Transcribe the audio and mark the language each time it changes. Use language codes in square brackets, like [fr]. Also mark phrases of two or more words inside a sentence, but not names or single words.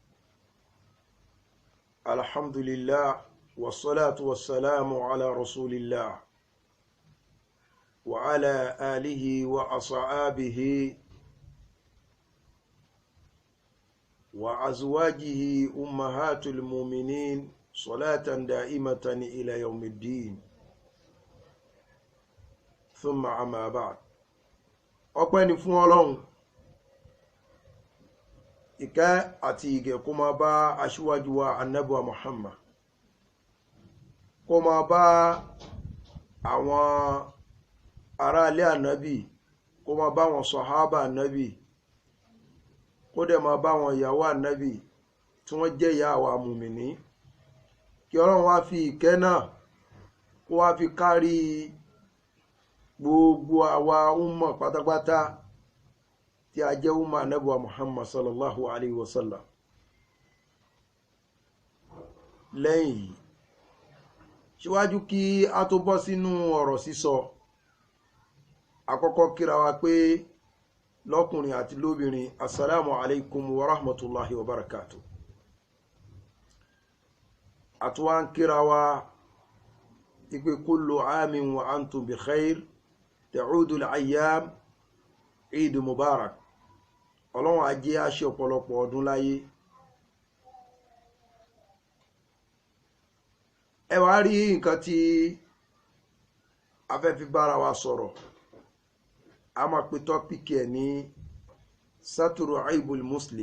[ar] الحمد لله والصلاة والسلام على رسول الله وعلى آله وأصحابه وأزواجه أمهات المؤمنين صلاة دائمة إلى يوم الدين ثم أما بعد. [yo] ọpẹ́ ni fún Ọlọ́run, ìkẹ́ àti ìgẹ̀ kó máa bá aṣíwájú wa Ànábì wa Muhammad, kó máa bá àwọn ará ilé Ànábì, kó máa bá àwọn sàhábà Ànábì, kó dẹ̀ máa bá àwọn ìyàwó Ànábì tí wọ́n jẹ́ ìyá wa mùmìnì. Kí Ọlọ́run wá fi ìkẹ́ náà kó wá fi kárí gbogbo àwa umma pátápátá tí a jẹ́ umma Ànábì wa Muhammad [ar] صلى الله عليه وسلم. [yo] Lẹ́yìn yìí, síwájú kí a tó bọ́ sínú ọ̀rọ̀ sísọ, àkọ́kọ́ kíra wa pé lọ́kùnrin àti lóbìnrin, [ar] السلام عليكم ورحمة الله وبركاته. [yo] Àtúwá ń kíra wa ìpé [ar] كل عام وأنتم بخير تعود الأيام عيد مبارك. [yo] Ọlọ́run á jẹ́ a ṣe ọ̀pọ̀lọpọ̀ ọdún láyé. Ẹ wá rí nǹkan tí a fẹ́ fi bára wa sọ̀rọ̀. A máa pe tọ́pìkì ẹ̀ ní Saturu Aibul Muslim.